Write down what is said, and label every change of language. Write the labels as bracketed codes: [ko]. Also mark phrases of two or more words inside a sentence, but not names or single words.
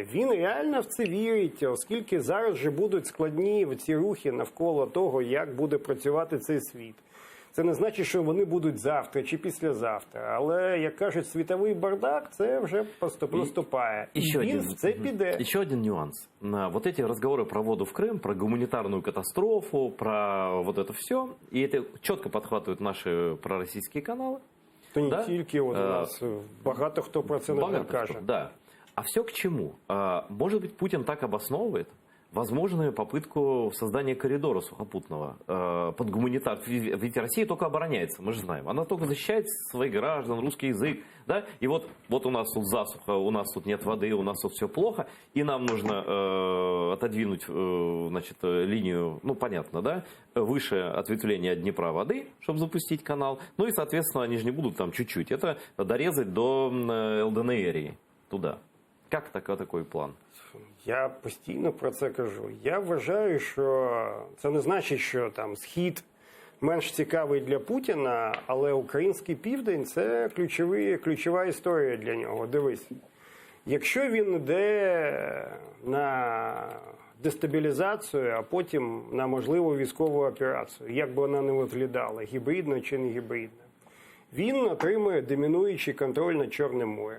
[uk] Він реально в це вірить, оскільки зараз же будуть складні ці рухи навколо того, як буде працювати цей світ. Це не значить, що вони будуть завтра чи післязавтра. Але, як кажуть, світовий бардак, це вже наступає. І він в це піде. [ru] Еще один нюанс. Вот эти разговоры про воду в Крым, про гуманитарную катастрофу, про вот это все, и это четко подхватывают наши пророссийские каналы. [uk] То не тільки у нас, багато хто про це не каже. [ru] Да. А все к чему? Может быть, Путин так обосновывает возможную попытку создания коридора сухопутного под гуманитар. Ведь Россия только обороняется, мы же знаем. Она только защищает своих граждан, русский язык. Да? И вот у нас тут засуха, у нас тут нет воды, у нас тут все плохо. И нам нужно отодвинуть значит, линию, ну понятно, да, выше ответвления Днепра воды, чтобы запустить канал. Ну и, соответственно, они же не будут там чуть-чуть. Это дорезать до ЛДНРии туда. Как такой план? [uk] Я постійно про це кажу. Я вважаю, що це не значить, що там Схід менш цікавий для Путіна, але український південь – це ключова історія для нього. Дивись, якщо він йде на дестабілізацію, а потім на можливу військову операцію, як би вона не виглядала, гібридна чи не гібридна, Він отримує домінуючий контроль над Чорним морем.